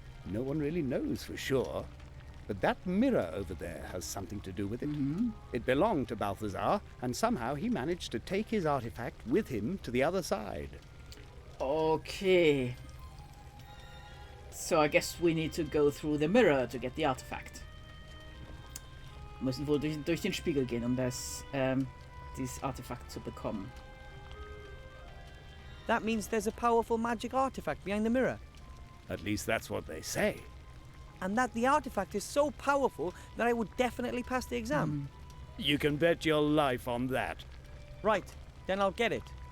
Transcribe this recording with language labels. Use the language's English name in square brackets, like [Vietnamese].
[English] No one really knows for sure. But that mirror over there has something to do with it. It belonged to Balthazar, and somehow he managed to take his artifact with him to the other side. Okay. So I guess we need to go through the mirror to get the artifact. [German] Wir müssen wohl durch den Spiegel gehen, um dieses Artefakt zu bekommen. [English] That means there's a powerful magic artifact behind the mirror, At least that's what they say. and that the artifact is so powerful that I would definitely pass the exam. You can bet your life on that. Right, then I'll get it.